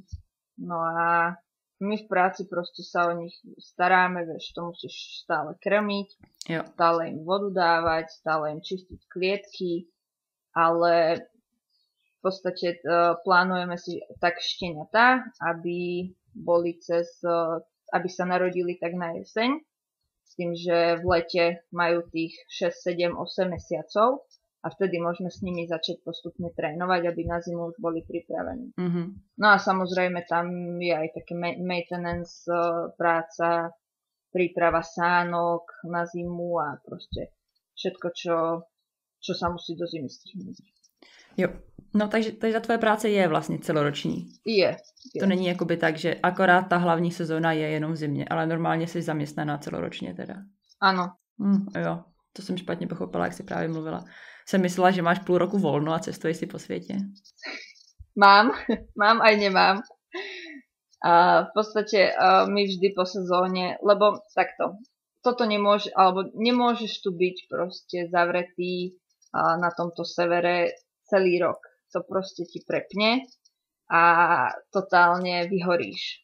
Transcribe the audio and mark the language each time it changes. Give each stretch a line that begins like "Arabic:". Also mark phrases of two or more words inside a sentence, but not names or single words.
Slovak: No a my v práci proste sa o nich staráme, vieš, to musíš stále krmiť, stále im vodu dávať, stále im čistiť klietky, ale v podstate plánujeme si tak šteniatá, aby sa narodili tak na jeseň, s tým, že v lete majú tých 6, 7, 8 mesiacov a vtedy môžeme s nimi začať postupne trénovať, aby na zimu už boli pripravení. No a samozrejme tam je aj také maintenance práca, príprava sánok na zimu a proste všetko, čo sa musí do zimy stihnúť.
Czech: Jo, no takže ta tvoje práce je vlastně celoroční. Je. To není jakoby tak, že akorát ta hlavní sezóna je jenom v zimě, ale normálně jsi zaměstnaná celoročně teda. Ano. Jo, to jsem špatně pochopila, jak jsi právě mluvila. Jsem myslela, že máš půl roku volno a cestuješ si po světě.
Slovak: Mám aj nemám. A v podstate my vždy po sezóne, lebo takto, toto nemôžeš tu byť proste zavretý na tomto severe celý rok. To proste ti prepne a totálne vyhoríš.